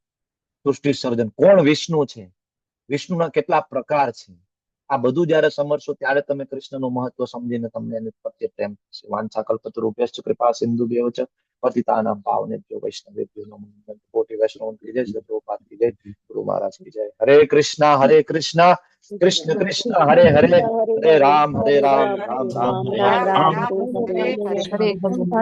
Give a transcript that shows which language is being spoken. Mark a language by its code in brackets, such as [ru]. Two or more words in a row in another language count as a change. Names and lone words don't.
[gu] સૃષ્ટિ સર્જન કોણ? વિષ્ણુ છે. વિષ્ણુના કેટલા પ્રકાર છે. આ બધું જયારે સમજશો ત્યારે તમે કૃષ્ણનું મહત્વ સમજીને તમને એની પ્રત્યે પ્રેમ થશે. [sa] વાંછા કલ્પતરુભ્યશ્ચ કૃપા સિંધુભ્યો ચ પતિતાનાં પાવનેભ્યો વૈષ્ણવેભ્યો નમો નમઃ. [hi] कोटी वैष्णव की जय. श्री प्रभुपाद की जय. गुरु महाराज की जय। [sa] हरे कृष्णा कृष्ण कृष्ण हरे हरे, हरे राम राम राम हरे हरे। हरे हरे